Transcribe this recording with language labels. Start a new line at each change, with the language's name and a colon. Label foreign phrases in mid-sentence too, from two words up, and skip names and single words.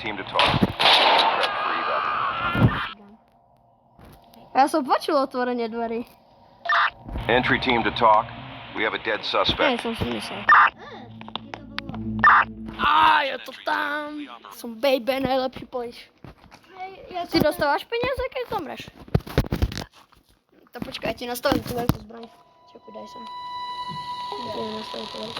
English: talk. Prep for evac.
Slovak: Ja som počul otvorenie dverí.
English: Entry team to talk. We have a dead
Slovak: Hej,
English: suspect.
Slovak: som si myslel. Kde to bolo? Á, je to tam. Som baby, najlepší polič. Ja Ty dostávaš peniaze, keď zomreš? To počkaj, ja ti nastavím tú veľkú zbraň. Čakuj, daj sem. Ja ti nastavím tú veľkú.